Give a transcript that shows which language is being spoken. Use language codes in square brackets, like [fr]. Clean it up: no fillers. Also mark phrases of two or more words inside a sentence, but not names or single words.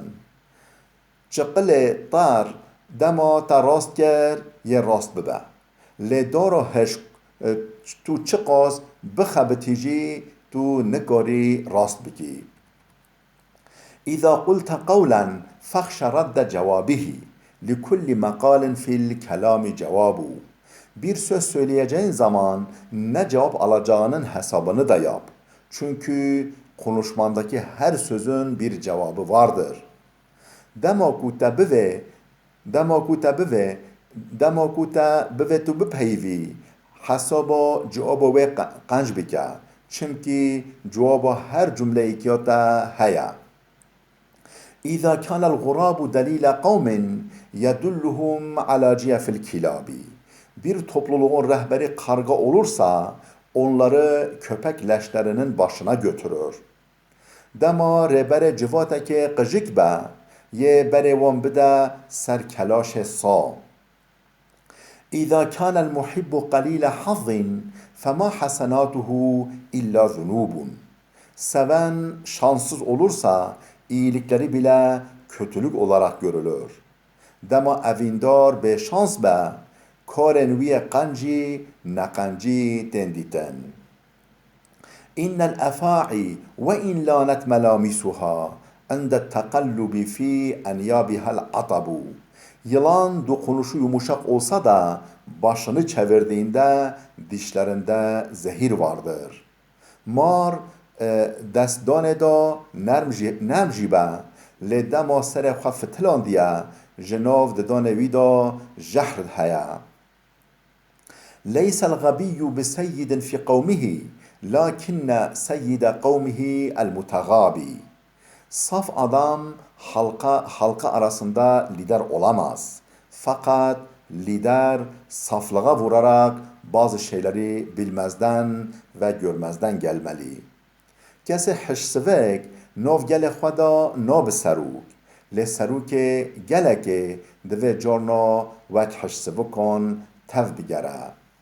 [ku] Çıqilê dar dema te rast ker yê rast bibe. Lê dara hişk tu çıqas bixebitî jî tu nikarî rast bikî. [ar] إذا قلت قولا فخش رد جوابه لكل مقال في الكلام جواب. [tr] Bir söz söyleyeceğin zaman ne cevap alacağının hesabını da yap. Çünkü konuşmandaki her sözün bir cevabı vardır. [ku] Dema ku te bive tu bipeyvî hesaba cevaba wê qenc bike. Çünkü cevaba her cümleyekî te heye. [ar] إذا كان الغراب دليل قوم يدلهم على جيف الكلاب. [tr] Bir topluluğun rehberi karga olursa onları köpek leşlerinin başına götürür. [ku] Dema rebere civateke qijik be ye bere wan bide ser kelaşe sa. [ar] إذا كان المحب قليل حظ فما حسناته إلا ذنوب. [tr] Seven şanssız olursa iyilikleri bile kötülük olarak görülür. [ku] Dema evindar be şans be, karen wiye qancî neqancî tendîten. [ar] إن الأفاعي وإن لانت ملامسها عند التقلب في أنيابها العطب. [tr] Yılan dokunuşu yumuşak olsa da başını çevirdiğinde dişlerinde zehir vardır. [ku] Mar destdanê da nerm jî be, lê dema serê xwe fitilandiye, ji nav didanê wî da jehr heye. [ar] ليس الغبي بسيد في قومه لكن سيد قومه المتغابي. [tr] Saf adam halka arasında lider olamaz. Fakat lider saflığa vurarak bazı şeyleri bilmezden ve görmezden gelmeli. [ku] Kesi hişsivek nov gele xwe da nabe serûk. Lê serûkê gelekê divê carna wek hişsivikan tev bigere.